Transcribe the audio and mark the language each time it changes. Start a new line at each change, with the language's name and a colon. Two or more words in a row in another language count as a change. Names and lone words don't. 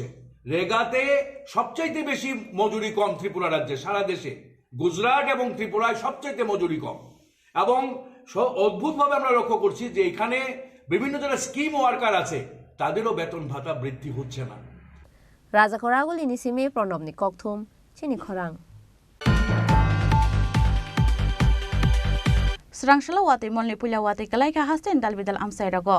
Bangla: রেগাতে সবচাইতে বেশি মজুরি কম ত্রিপুরা রাজ্যে, সারা দেশে গুজরাট এবং ত্রিপুরায় সবচাইতে মজুরি কম। এবং অদ্ভুতভাবে আমরা লক্ষ্য করছি যে এখানে বিভিন্ন যারা স্কিম ওয়ার্কার আছে তাদেরও বেতন ভাতা বৃদ্ধি হচ্ছে না।
Kok Borok: রাজাকরাগুলি নিসিমে প্রণবনি ককথুম চিনি খরাং Srangshala watai molni puila watai kalai ka hasten dalbidal amsai rago.